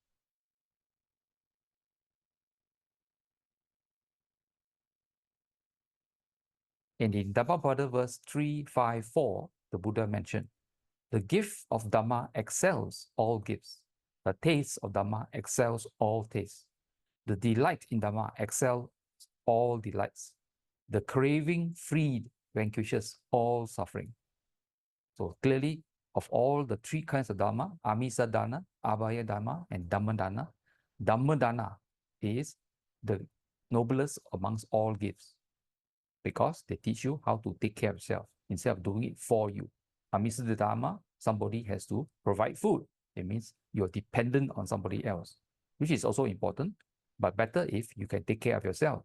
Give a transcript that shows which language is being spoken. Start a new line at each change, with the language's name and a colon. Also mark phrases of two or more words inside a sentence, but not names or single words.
English: And in Dhammapada verse 354, the Buddha mentioned, the gift of Dhamma excels all gifts. The taste of Dhamma excels all tastes. The delight in Dhamma excels all delights. The craving freed vanquishes all suffering. So clearly, of all the three kinds of Dhamma,
Pali: Amisa Dana, Abhaya Dhamma,
English: and
Pali: Dhamma Dana, Dhamma Dana
English: is the noblest amongst all gifts because they teach you how to take care of yourself instead of doing it for you.
Pali: Amisa Dhamma,
English: somebody has to provide food. It means you're dependent on somebody else, which is also important, but better if you can take care of yourself.